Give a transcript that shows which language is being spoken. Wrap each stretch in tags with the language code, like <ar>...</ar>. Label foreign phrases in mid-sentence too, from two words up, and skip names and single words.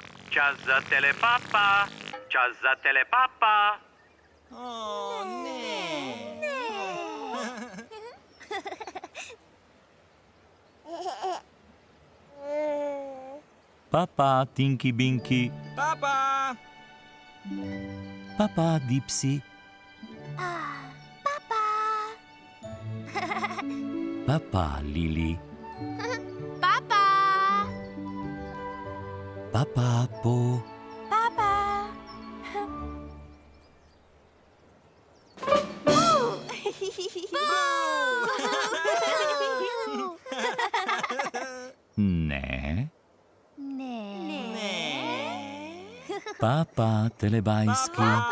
<sl>Čas za telepapa. Čas za telepapa. Oh, ne. Papa, Tinky Binky. Papa! Papa, Dipsy. Papa! Papa, Lili. Papa! Papa, Po. Papa! Ne. Ne. Papa, telebajski.</sl>